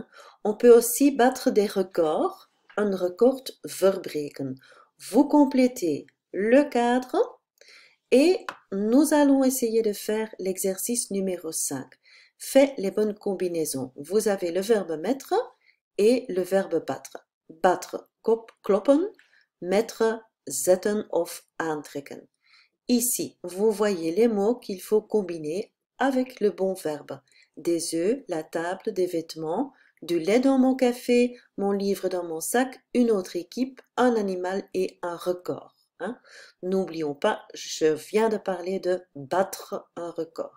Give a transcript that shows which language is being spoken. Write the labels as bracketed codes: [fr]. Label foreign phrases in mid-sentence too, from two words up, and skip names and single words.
[fr] On peut aussi battre des records, un [nl] record verbreken. [fr] Vous complétez le cadre et nous allons essayer de faire l'exercice numéro 5. Faites les bonnes combinaisons. Vous avez le verbe mettre et le verbe battre. Battre, [nl] kloppen, mettre, zetten of aantrekken. [fr] Ici, vous voyez les mots qu'il faut combiner avec le bon verbe. Des œufs, la table, des vêtements, du lait dans mon café, mon livre dans mon sac, une autre équipe, un animal et un record. Hein? N'oublions pas, je viens de parler de battre un record.